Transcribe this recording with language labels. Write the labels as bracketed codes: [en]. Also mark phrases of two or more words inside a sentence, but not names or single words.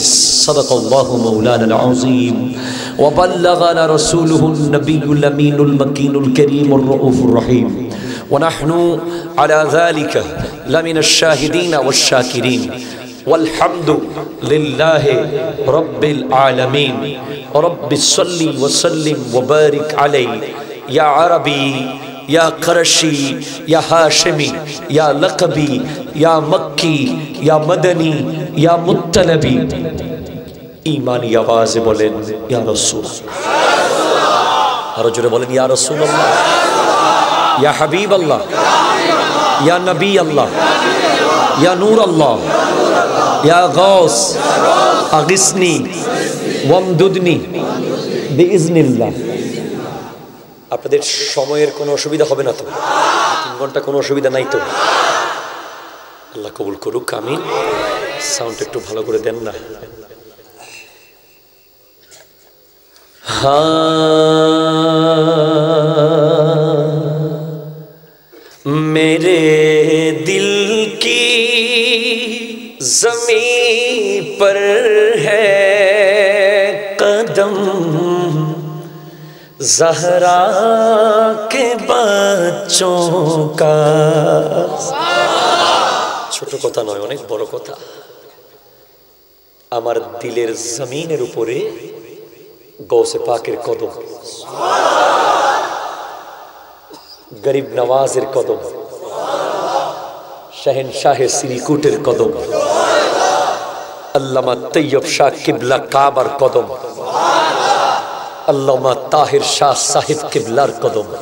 [ar] صدق الله مولانا العظيم وبلغنا رسوله النبي الأمين المكين الكريم الرؤوف الرحيم ونحن على ذلك لمن الشاهدين والشاكرين والحمد لله رب العالمين. رب صل وسلم وبارك عليه يا عربي یا قرشی یا ہاشمی یا لقبی یا مکی یا مدنی یا مطلبی. [ur] ایمانی آواز بولیں [ar] یا رسول اللہ. رجل بولیں یا رسول اللہ، یا حبیب اللہ، یا نبی اللہ، یا نور اللہ، یا غوث اغثنی وامددنی بإذن اللہ. [bn] আপনাদের সময়ের কোনো অসুবিধা হবে না তো? 3 ঘন্টা কোনো অসুবিধা নাই তো? আল্লাহ কবুল করুক, আমিন. সাউন্ড একটু ভালো করে দেন না. [ur] میرے دل کی زمین پر ہے قدم زہرا کے بچوں کا. [bn] ছোট কথা নয়, অনেক বড় কথা. আমার দিলের জমিনের উপরে গৌসে পাকের কদম, গরিব নওয়াজের কদম, শাহেনশাহে সিরিকুটের কদম, আল্লামা তৈয়ব শাহ কিবলা কাবার কদম, আল্লামা তাহির শাহ সাহিব কিবলার কদম.